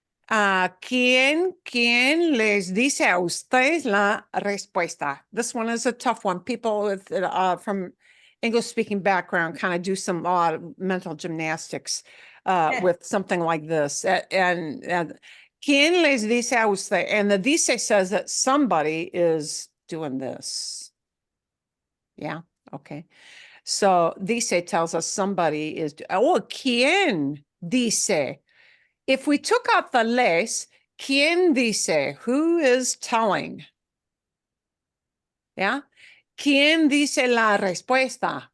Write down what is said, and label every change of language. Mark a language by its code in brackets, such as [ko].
[es] ¿Quién les dice a ustedes la respuesta? [en] This one is a tough one. People with from English-speaking background kind of do some mental gymnastics with something like this. [es] And ¿Quién les dice a usted? [en] And the dice says that somebody is doing this. Yeah, okay. So dice tells us somebody is, [es] ¿quién dice? [en] If we took out the les, [es] ¿quién dice? [en] Who is telling? Yeah. [es] ¿Quién dice la respuesta?